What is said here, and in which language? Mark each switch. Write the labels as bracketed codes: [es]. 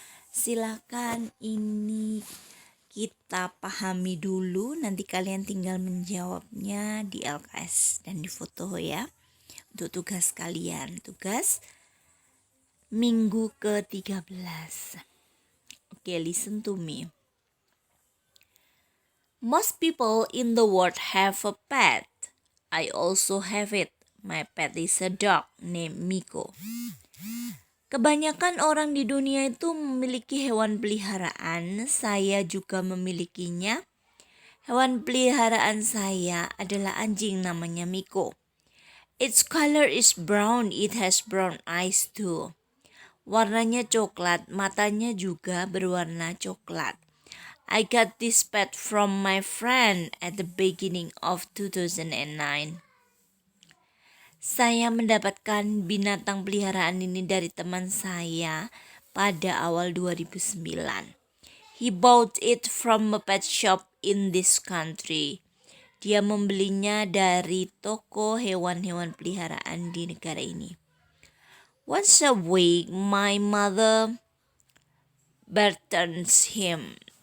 [id] Silakan ini kita pahami dulu, nanti kalian tinggal menjawabnya di LKS dan di foto ya. Untuk tugas kalian, tugas minggu ke-13. [en] Okay, listen to me. Most people in the world have a pet. I also have it. My pet is a dog named Miko. [id] Kebanyakan orang di dunia itu memiliki hewan peliharaan. Saya juga memilikinya. Hewan peliharaan saya adalah anjing namanya Miko. [en] Its color is brown. It has brown eyes too. [id] Warnanya coklat, matanya juga berwarna coklat. [en] I got this pet from my friend at the beginning of 2009. [id] Saya mendapatkan binatang peliharaan ini dari teman saya pada awal 2009. [en] He bought it from a pet shop in this country. [id] Dia membelinya dari toko hewan-hewan peliharaan di negara ini. [en] Once a week, my mother bathes him.